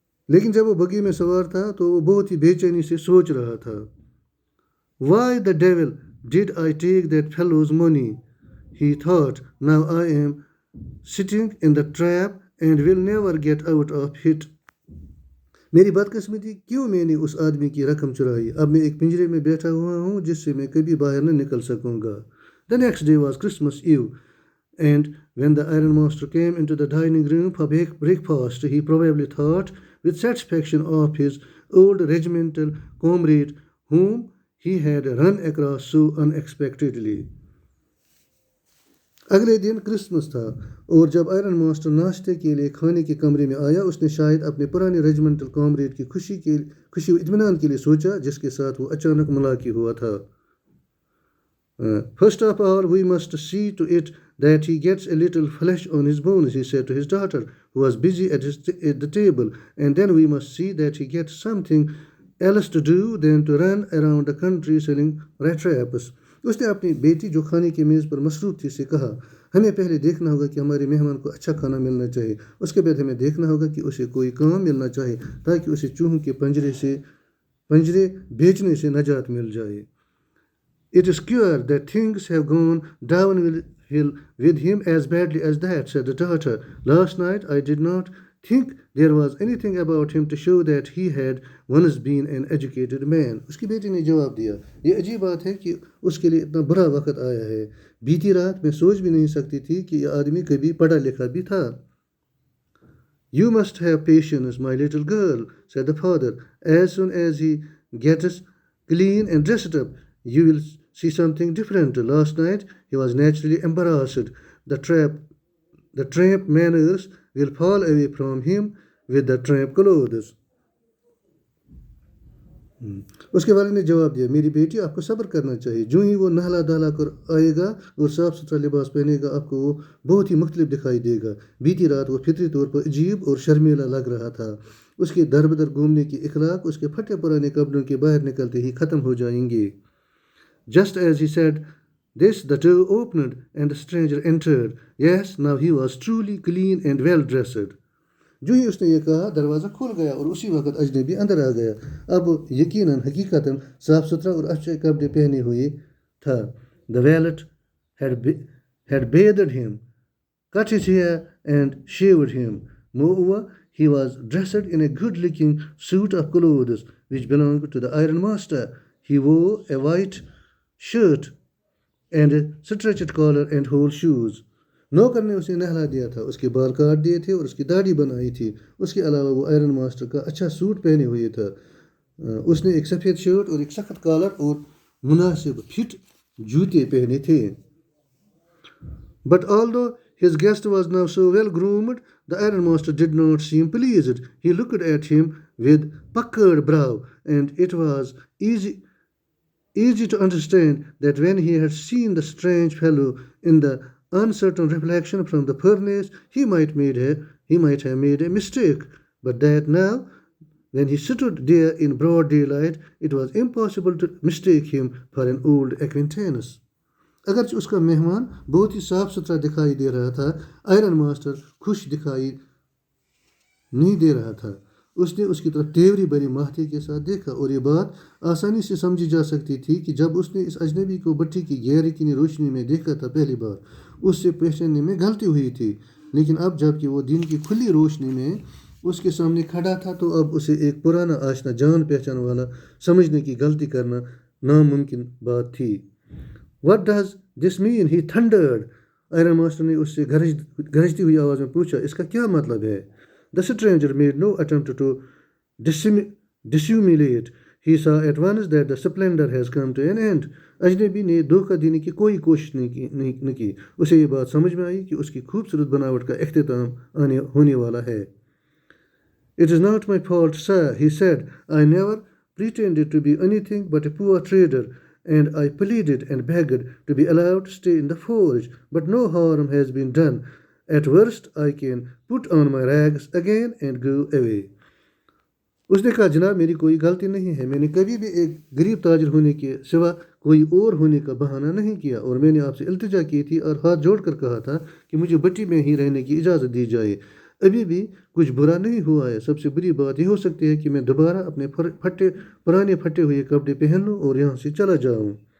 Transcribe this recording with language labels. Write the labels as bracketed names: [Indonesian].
[Hindi] लेकिन जब वो बग्गी में सवार था तो वो बहुत ही बेचैनी से सोच रहा था. [English] Why the devil did I take that fellow's money? He thought. Now I am sitting in the trap and will never get out of it. [Hindi] मेरी बदकिस्मती, क्यों मैंने उस आदमी की रकम चुराई. अब मैं एक पिंजरे में बैठा हुआ हूँ जिससे मैं कभी बाहर न निकल सकूँगा. [English] The next day was Christmas Eve, and when the ironmaster came into the dining room for breakfast, he probably thought with satisfaction of his old regimental comrade whom he had run across so unexpectedly. [Hindi] अगले दिन Christmas था और जब iron master नाश्ते के लिए खाने के कमरे में आया, उसने शायद अपने पुराने [English] regimental comrade [Hindi] की खुशी और इत्मीनान के लिए सोचा जिसके साथ वो अचानक मुलाकी हुआ था. [English] First of all, we must see to it that he gets a little flesh on his bones, he said to his daughter, who was busy at the table, and then we must see that he gets something else to do than to run around the country selling rat traps. [Hindi] उसने अपनी बेटी जो खाने की मेज़ पर मसरूफ़ थी से कहा, हमें पहले देखना होगा कि हमारे मेहमान को अच्छा खाना मिलना चाहिए. उसके बाद हमें देखना होगा कि उसे कोई काम मिलना चाहिए ताकि उसे चूहों के पंजरे बेचने से नजात मिल जाए. [English] It is queer that things have gone downhill with him as badly as that, said the daughter. Last night I did not think there was anything about him to show that he had once been an educated man. [Hindi] उसकी बेटी ने जवाब दिया, ये अजीब बात है कि उसके लिए इतना बुरा वक्त आया है. बीती रात मैं सोच भी नहीं सकती थी कि यह आदमी कभी पढ़ा लिखा भी था. [English] You must have patience, my little girl, said the father. As soon as he gets clean and dressed up, you will see something different. Last night he was naturally embarrassed. The tramp manners will fall away from him with the tramp clothes. [Hindi] उसके वाले ने जवाब दिया, मेरी बेटी, आपको सब्र करना चाहिए. जो ही वो नहला दहला कर आएगा और साफ सुथरा लिबास पहनेगा, आपको वो बहुत ही मुख्तलिफ दिखाई देगा. बीती रात वो फितरी तौर पर अजीब और शर्मीला लग रहा था. उसके दर बदर घूमने की इखलाक उसके फटे पुराने कपड़ों के बाहर निकलते ही ख़त्म हो जाएंगे. [English] Just as he said this, the door opened and the stranger entered. Yes, now he was truly clean and well dressed. [Hindi] जो ही उसने ये कहा, दरवाज़ा खुल गया और उसी वक्त अजनबी अंदर आ गया. अब यकीनन हकीकतन साफ सुथरा और अच्छे कपड़े पहने हुए था. [English] The valet had bathed him, cut his hair and shaved him. Moreover, he was dressed in a good-looking suit of clothes which belonged to the ironmaster. He wore a white shirt and a stretched collar and whole shoes. [Hindi] नौकर ने उसे नहला दिया था, उसके बाल काट दिए थे और उसकी दाढ़ी बनाई थी. उसके अलावा वो आयरन मास्टर का अच्छा सूट पहने हुए था. उसने एक सफ़ेद शर्ट और एक सख्त कॉलर और मुनासिब फिट जूते पहने थे. [English] But although his guest was now so well groomed, the ironmaster did not seem pleased. He looked at him with puckered brow, and it was easy to understand that when he had seen the strange fellow in the uncertain reflection from the furnace, he might have made a mistake, but that now, when he stood there in broad daylight, it was impossible to mistake him for an old acquaintance. [Hindi] अगरचे उसका मेहमान बहुत ही साफ सुथरा दिखाई दे रहा था, iron master खुश दिखाई नहीं दे रहा था. उसने उसकी तरफ तेवरी भरी माहती के साथ देखा और ये बात आसानी से समझी जा सकती थी कि जब उसने इस अजनबी को भट्टी की गहरी की रोशनी में देखा था पहली बार, उससे पहचानने में गलती हुई थी. लेकिन अब जबकि वो दिन की खुली रोशनी में उसके सामने खड़ा था तो अब उसे एक पुराना आशना जान पहचान वाला समझने की गलती करना नामुमकिन बात थी। [English] What does this mean? He thundered. [Hindi] Iron master ने उससे गरजती हुई आवाज़ में पूछा, इसका क्या मतलब है? [English] The stranger made no attempt to dissimulate. He saw at once that the splendor has come to an end. [Hindi] अजनबी ने धोखा देने की कोई कोशिश नहीं की। उसे ये बात समझ में आई कि उसकी खूबसूरत बनावट का इख्तिताम होने वाला है। [English] It is not my fault, sir, he said. I never pretended to be anything but a poor trader, and I pleaded and begged to be allowed to stay in the forge. But no harm has been done. At worst, I can put on my rags again and go away. [Hindi] उसने कहा, जनाब मेरी कोई गलती नहीं है, मैंने कभी भी एक गरीब ताजिर होने के सिवा कोई और होने का बहाना नहीं किया, और मैंने आपसे इल्तिजा की थी और हाथ जोड़कर कहा था कि मुझे भट्टी में ही रहने की इजाज़त दी जाए। अभी भी कुछ बुरा नहीं हुआ है। सबसे बुरी बात यह हो सकती है कि मैं दोबारा अपने पुराने फटे हुए कपड़े पहन लूँ और यहाँ से चला जाऊँ।